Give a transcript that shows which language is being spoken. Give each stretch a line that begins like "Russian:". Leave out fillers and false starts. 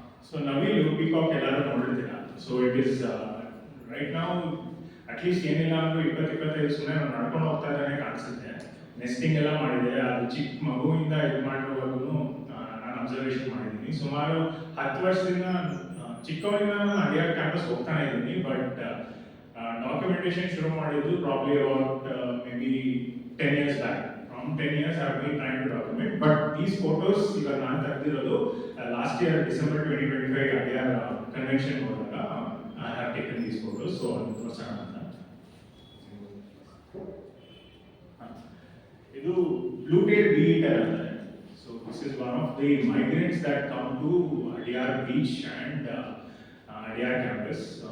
Kannada: So ನವಿಲು, peacock ಎಲ್ಲರೂ ನೋಡಿರ್ತೀರ.
English: so it is right
Kannada: ನಾವು ಅಟ್ಲೀಸ್ಟ್ ಏನಿಲ್ಲ ಅಂದ್ರೂ 20-25 ಸುಮ್ಮನೆ ನಡ್ಕೊಂಡು ಹೋಗ್ತಾ ಇದ್ದಾನೆ ಕಾಣಿಸುತ್ತೆ. ನೆಸ್ಟಿಂಗ್ ಎಲ್ಲ ಮಾಡಿದೆ. ಅದು ಚಿಕ್ಕ ಮಗುವಿಂದ ಇದು ಮಾಡಿರೋವಾಗೂ ನಾನು ಅಬ್ಸರ್ವೇಷನ್ ಮಾಡಿದ್ದೀನಿ. ಸುಮಾರು 10 ವರ್ಷದಿಂದ ಚಿಕ್ಕವರಿಂದ ನಾನು ಅಡಿಯಾರ್ ಕ್ಯಾಂಪಸ್ ಹೋಗ್ತಾನೆ ಇದ್ದೀನಿ.
English: but documentation
Kannada: ಶುರು ಮಾಡಿದ್ದು
English: Probably about maybe 10 years back. From 10 years I have been trying to document. But these photos
Kannada: ಇವಾಗ ನಾನು ತೆಗೆದಿರೋದು
English: last year December 2025 Adyar convention
Kannada: ಹೋದಾಗ
English: I have taken these photos. So
Kannada: ಅದು ತೋರಿಸೋಣ ಅಂತ. ಇದು
English: blue tail bee eater
Kannada: ಅಂತಾರೆ.
English: So this is one of the migrants that come to Adyar beach and Adyar campus.